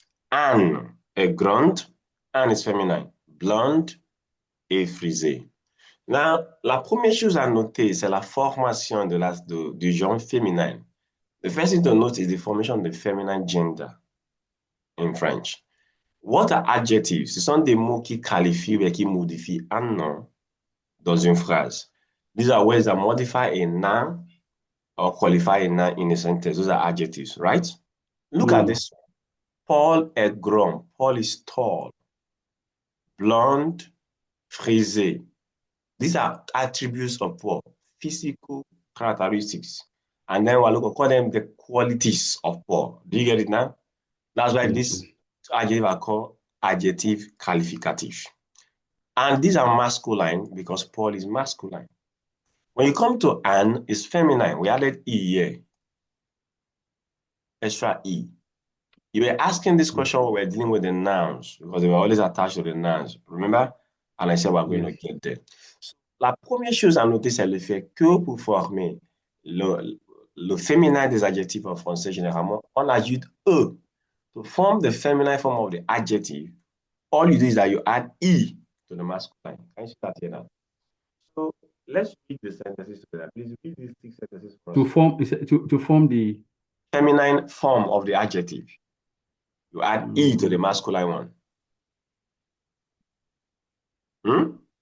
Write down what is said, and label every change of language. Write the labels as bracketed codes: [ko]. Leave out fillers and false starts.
[fr] Anne est grande, [en] Anne is feminine, [fr] blonde et frisée. Là, la première chose à noter, c'est la formation du genre féminin. [en] The first thing to note is the formation of the feminine gender in French. What are adjectives? [fr] Ce sont des mots qui qualifient et qui modifient un nom dans une phrase. [en] These are words that modify a noun or qualify a noun in a sentence. Those are adjectives, right? Look at Mm, this. [fr] Paul est grand. [en] Paul is tall. blonde, frisé. These are attributes of Paul, physical characteristics. And then we're looking call them the qualities of Paul. Do you get it now? That's why Yes, this yes. adjective are called adjective qualificative. And these are masculine because Paul is masculine. When you come to an, it's feminine. We added E here, extra E. You were asking this Mm. question when we were dealing with the nouns because they were always attached to the nouns. Remember? And I said we're going to Yes. get there. [fr] La première chose à noter, c'est le fait que pour former le féminin des adjectifs en français, généralement, on ajoute E. [en] To form the feminine form of the adjective, all you do is that you add E to the masculine. Can you start here now? So let's read the sentences together. Please read these 6 sentences for us. To form the Feminine form of the adjective. You add E to the masculine one.